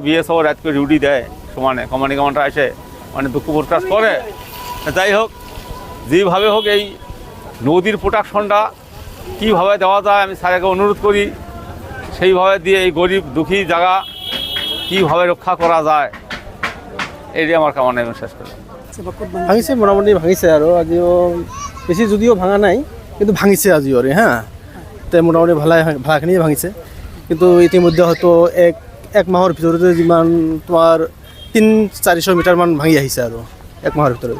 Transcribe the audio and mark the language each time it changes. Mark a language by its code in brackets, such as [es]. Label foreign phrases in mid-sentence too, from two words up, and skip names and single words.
[bn] বিএসএফ রাত করে ডিউটি দেয় সমানে, কমান্ডিং কমান্ডার এসে মানে দুঃখ প্রকাশ করে। যাই হোক, যেভাবে হোক এই নদীর প্রোটেকশনটা কীভাবে দেওয়া যায় আমি স্যারকে অনুরোধ করি, সেইভাবে দিয়ে এই গরিব দুঃখী জায়গা কীভাবে রক্ষা করা যায় এটাই আমার কামনা। এবং শেষ করলাম। [as] ভাঙিছে, মোটামুটি ভাঙিছে আৰু আজিও বেছি যদিও ভাঙা নাই, কিন্তু ভাঙিছে আজিও। তে মোটামুটি ভালাখিনিয়ে ভাঙিছে। কিন্তু ইতিমধ্যে হয়তো এক মাহৰ ভিতৰতে যিমান তোমাৰ 300-400 মিটাৰমান ভাঙি আহিছে আৰু 1 মাহৰ ভিতৰত।